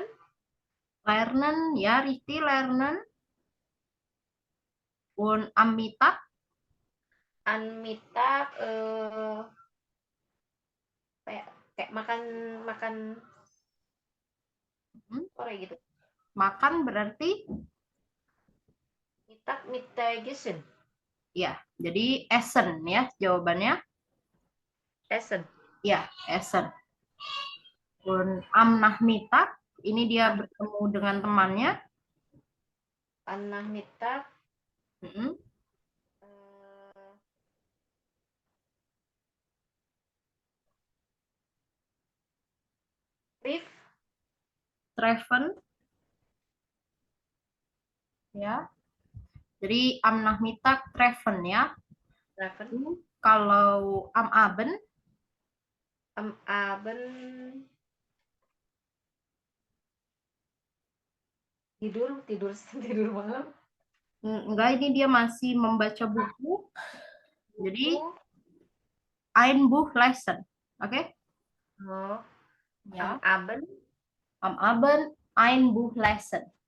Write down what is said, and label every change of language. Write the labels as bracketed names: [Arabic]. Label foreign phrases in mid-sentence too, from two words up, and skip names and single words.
[German] Lernen, ya, richtig lernen. Und am Mittag? Am Mittag [Indonesian] kayak makan sore gitu. Makan berarti? [German] Mittagessen. [Indonesian] Ya, jadi essen ya jawabannya. [German] Essen. Ya, essen. Und am Nachmittag, [Indonesian] ini dia bertemu dengan temannya. [German] Am Nachmittag. Treffen. [Indonesian] Ya. Jadi [German] am Nachmittag treffen [Indonesian] ya. [German] Treffen. [Indonesian] Kalau [German] am Abend? Am Abend [Indonesian] tidur malam. Enggak, ini dia masih membaca buku. Jadi [German] ein Buch lesen. [Indonesian] Oke? Oh. Ya. [German] Am Abend. Am Abend ein Buch lesen.